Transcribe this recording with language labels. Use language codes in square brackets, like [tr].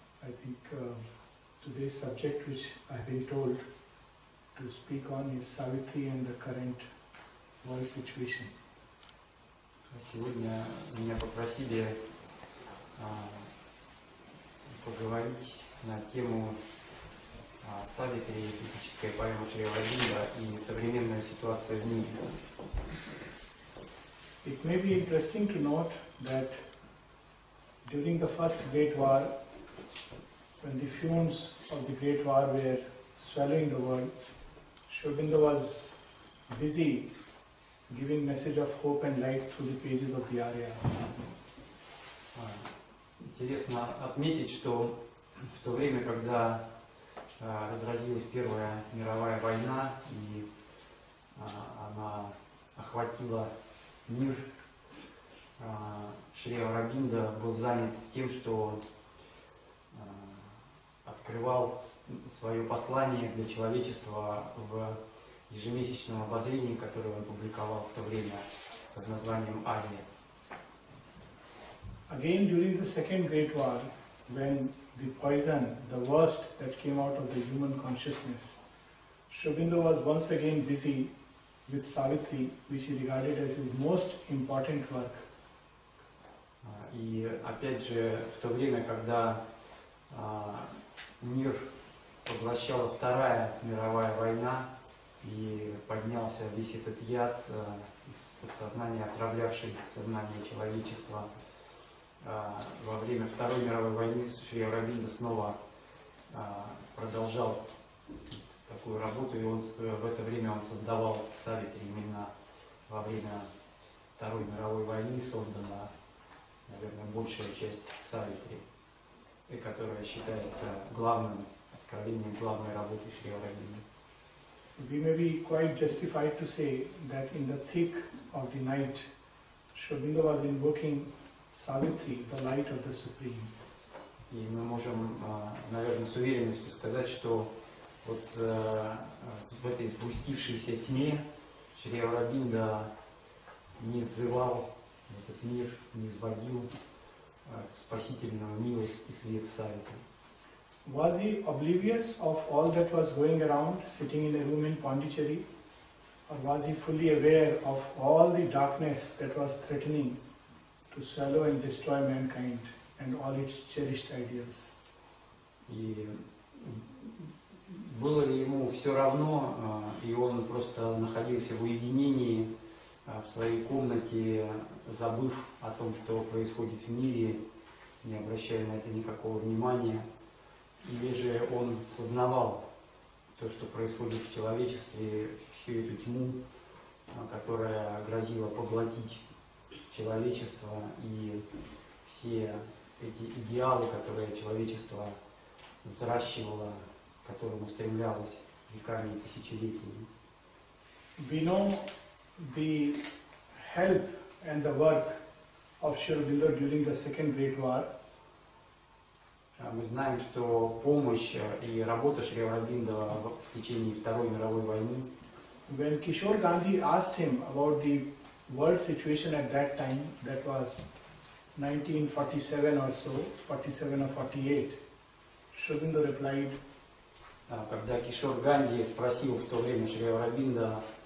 [en] think today's subject, which I've been told to speak on, is Savitri and the current world situation. [ru] Сегодня меня попросили поговорить на тему Савитри, эпическая поэма Шри Ауробиндо и современная ситуация в мире. [en] It may be interesting to note that during the First Great War, when the fumes of the Great War were swallowing the world, Shri Aurobindo was busy giving message of hope and light through the pages of the Arya. [ru] Интересно отметить, что в то время, когда разразилась Первая мировая война и она охватила мир, Шри Ауробиндо был занят тем, что открывал свое послание для человечества в ежемесячном обозрении, которое он публиковал в то время под названием «Ария». [en] Again, during the Second Great War, when the poison, the worst that came out of the human consciousness, Shri Aurobindo was once again busy with Savitri, which he regarded as his most important work. [ru] И опять же, в то время, когда мир поглощала Вторая мировая война и поднялся весь этот яд из подсознания, отравлявший сознание человечества, во время Второй мировой войны Шри Ауробиндо снова продолжал такую работу, и в это время он создавал Савитри. Именно во время Второй мировой войны создана, наверное, большая часть Савитри, и которая считается главным откровением, главной работой Шри Ауробиндо. [en] We may be quite justified to say that in the thick of the night, Shri Aurobindo was invoking Savitri, the light of the Supreme. [ru] И мы можем, наверное, с уверенностью сказать, что вот в этой сгустившейся тьме Шри Ауробиндо не сзывал этот мир, не изводил спасительную милость и свет Савитри. [en] Was he oblivious of all that was going around, sitting in a room in Poндичерри, or was he fully aware of all the darkness that was threatening to swallow and destroy mankind and all its cherished ideals? [ru] И было ли ему все равно, и он просто находился в уединении в своей комнате, забыв о том, что происходит в мире, не обращая на это никакого внимания, или же он сознавал то, что происходит в человечестве, всю эту тьму, которая грозила поглотить человечество, и все эти идеалы, которые человечество взращивало, к которым устремлялось веками и тысячелетиями. [en] We know the help and the work of Shri Aurobindo during the Second Great War. [ru] Мы знаем, что помощь и работа Шри Ауробиндо в течение Второй мировой войны. [en] When Kishore Gandhi asked him about the world situation at that time, that was 1947 or so, 47 or 48, Shri Aurobindo replied, [ru] когда Кишор Ганди спросил в то время Шри Ауробиндо,